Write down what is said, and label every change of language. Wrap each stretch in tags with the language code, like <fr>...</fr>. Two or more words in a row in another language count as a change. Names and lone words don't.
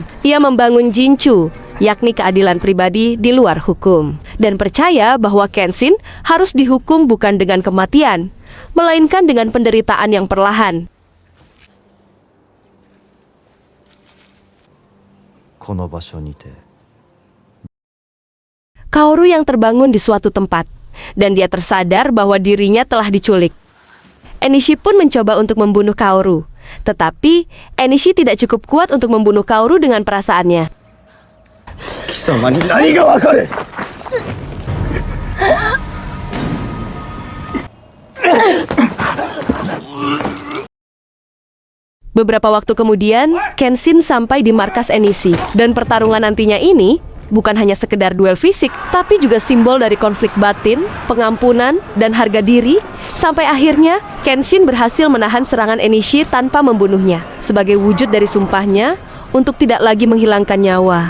<id>Ia membangun Jinchu, yakni keadilan pribadi di luar hukum, dan percaya bahwa Kenshin harus dihukum bukan dengan kematian, melainkan dengan penderitaan yang perlahan.</id> <ja>この場所にて</ja> <id>Kaoru yang terbangun di suatu tempat, dan dia tersadar bahwa dirinya telah diculik. Enishi pun mencoba untuk membunuh Kaoru, tetapi Enishi tidak cukup kuat untuk membunuh Kaoru dengan perasaannya.</id> <ja>貴様に何がわかる</ja> <id>Beberapa waktu kemudian, Kenshin sampai di markas Enishi, dan pertarungan nantinya ini bukan hanya sekedar duel fisik, tapi juga simbol dari konflik batin, pengampunan, dan harga diri, sampai akhirnya Kenshin berhasil menahan serangan Enishi tanpa membunuhnya, sebagai wujud dari sumpahnya untuk tidak lagi menghilangkan nyawa.</id>